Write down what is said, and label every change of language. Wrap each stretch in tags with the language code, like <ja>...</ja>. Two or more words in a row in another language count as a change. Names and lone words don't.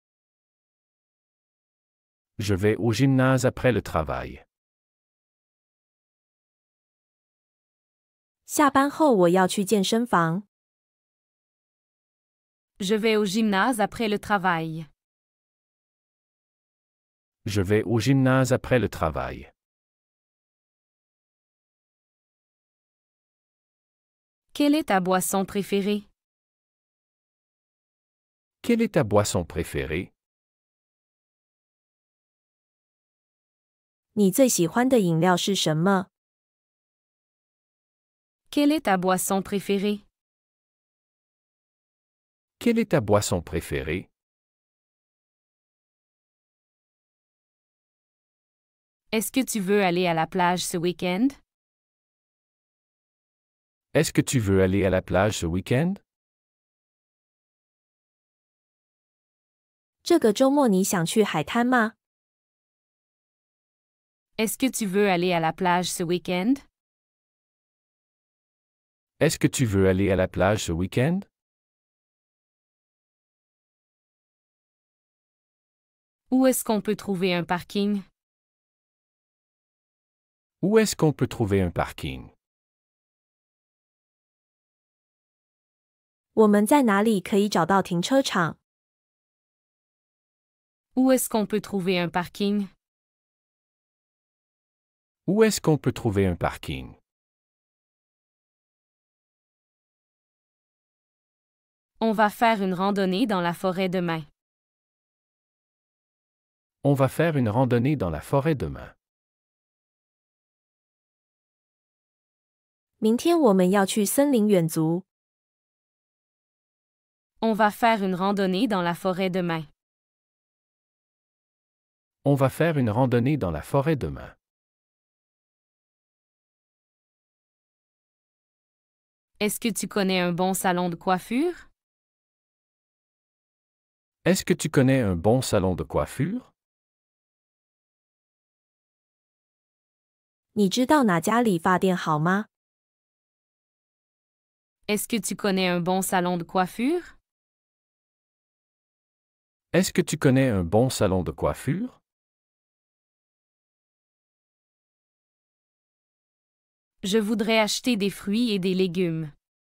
<fr>Je vais au gymnase après le travail.</fr> <zh>下班后我要去健身房。</zh> <fr>Je vais au gymnase après le travail. Je vais au gymnase après le travail. Quelle est ta boisson préférée? Quelle est ta boisson préférée?</fr> <zh>你最喜欢的饮料是什么？</zh> <fr>Quelle est ta boisson préférée? Quelle est ta boisson préférée? Est-ce que tu veux aller à la plage ce week-end? Est-ce que tu veux aller à la plage ce week-end?</fr> <zh>这个周末你想去海滩吗？</zh> <fr>Est-ce que tu veux aller à la plage ce week-end? Est-ce que tu veux aller à la plage ce week-end? Où est-ce qu'on peut trouver un parking? Où est-ce qu'on peut trouver un parking?</fr> <zh>我们在哪里可以找到停车场？</zh> <fr>Où est-ce qu'on peut trouver un parking? Où est-ce qu'on peut trouver un parking? On va faire une randonnée dans la forêt demain. On va faire une randonnée dans la forêt demain.</fr> <zh>明天我们要去森林远足。</zh> <fr>On va faire une randonnée dans la forêt demain. On va faire une randonnée dans la forêt demain. Est-ce que tu connais un bon salon de coiffure? Est-ce que tu connais un bon salon de coiffure?</fr> <zh>你知道哪家理发店好吗？</zh> <fr>Est-ce que tu connais un bon salon de coiffure? Est-ce que tu connais un bon salon de coiffure? Je voudrais acheter des fruits et des légumes.</fr>